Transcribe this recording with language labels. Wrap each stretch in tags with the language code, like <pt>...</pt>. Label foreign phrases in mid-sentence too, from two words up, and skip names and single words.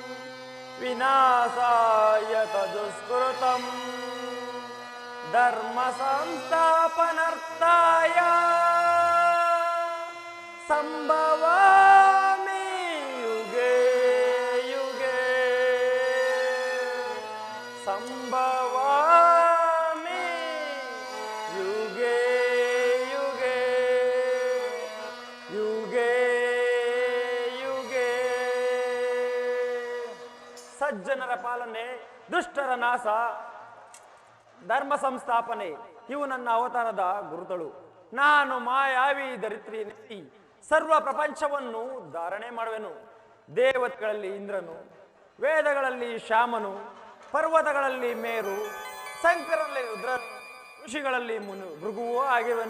<sa>ವಿನಾಶಾಯ ತದುಷ್ಕೃತಂ ಧರ್ಮ ಸಂಸ್ಥಾಪನಾರ್ಥಾಯ ಸಂಭವಾಮಿ ಯುಗೇ ಯುಗೇ ಸಂಭವಾಮಿ ಯುಗೇ ಯುಗೇ ಯುಗೇ ಯುಗೇ.</sa> <kn>ಸಜ್ಜನರ ಪಾಲನೆ, ದುಷ್ಟರ ನಾಶ, ಧರ್ಮ ಸಂಸ್ಥಾಪನೆ ಇವು ನನ್ನ ಅವತಾರದ ಗುರುತಳು. ನಾನು ಮಾಯಾವಿ ಧರಿತ್ರಿ ನೆತ್ತಿ ಸರ್ವ ಪ್ರಪಂಚವನ್ನು ಧಾರಣೆ ಮಾಡುವೆನು. ದೇವತೆಗಳಲ್ಲಿ ಇಂದ್ರನು, ವೇದಗಳಲ್ಲಿ ಶ್ಯಾಮನು, ಪರ್ವತಗಳಲ್ಲಿ ಮೇರು, ಶಂಕರಲ್ಲಿ ರುದ್ರನು, ಋಷಿಗಳಲ್ಲಿ ಭೃಗುವೂ ಆಗಿರುವೆನು.</kn>